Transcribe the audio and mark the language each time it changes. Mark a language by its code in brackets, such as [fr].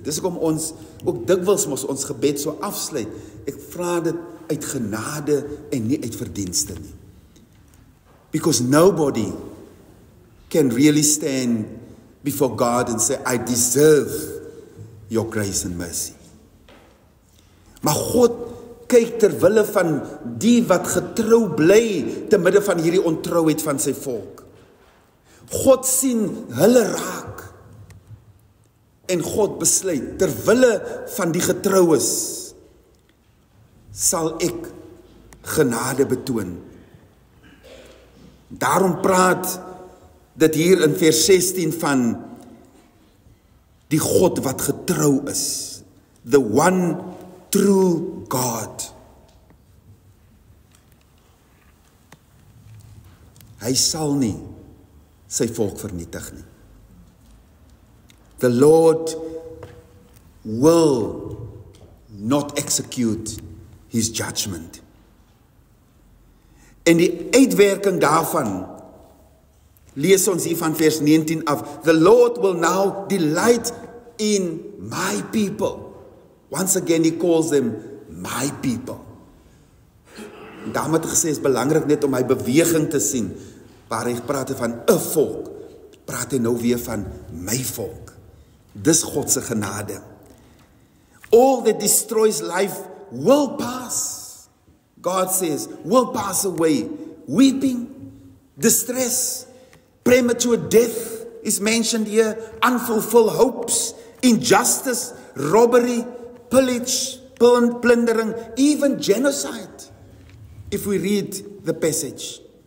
[af] Dis hoekom ons ook dikwels mos ons gebed so afsluit. Ek vra dit uit genade en nie uit verdienste nie. [en] Because nobody can really stand before God and say, I deserve your grace and mercy. [af] Maar God kyk ter wille van die wat getrou bly te midde van hierdie ontrouheid van sy volk. God sien hulle raak. En God besluit, ter wille van die getroues, sal ek genade betoon. Daarom praat dit hier in vers 16 van die God wat getrou is. [en] The one true God. [af] Hy sal nie sy volk vernietig nie. [en] The Lord will not execute his judgment. [af] En die uitwerking daarvan, lees ons hier van vers 19 af, [en] the Lord will now delight in my people. Once again he calls them my people. [af] En daarom het gesê, is belangrik net om my beweging te sien, waar hy praat van 'n volk, praat hy nou weer van my volk. Dis God se genade. [en] All that destroys life will pass. God says, will pass away. Weeping, distress, premature death is mentioned here, unfulfilled hopes, injustice, robbery, pillage, plundering, even genocide, if we read the passage.